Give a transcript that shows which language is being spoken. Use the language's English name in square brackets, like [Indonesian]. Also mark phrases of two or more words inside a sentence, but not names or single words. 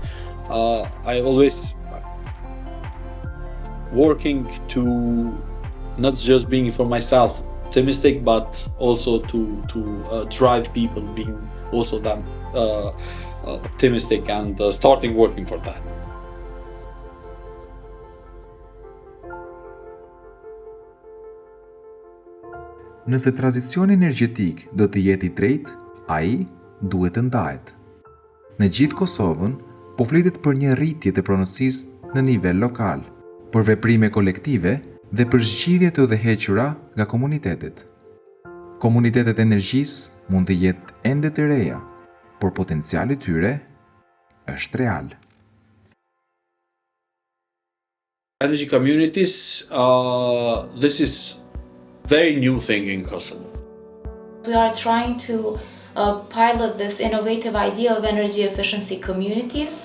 [English] I always working to not just being for myself optimistic, but also to drive people being also them optimistic and starting working for that. [Albanian] Nëse tranzicioni energjetik do të jetë i drejtë, ai duhet të ndahet. Në gjithë Kosovën po flitet për një rritje të pronësisë në nivel lokal, për veprime kolektive dhe për zgjidhje të udhëhequra nga komunitetet. Komunitetet energjisë mund të jetë ende të reja, por potenciali i tyre është real. [English] Energy communities, this is very new thing in Kosovo. We are trying to pilot this innovative idea of energy efficiency communities.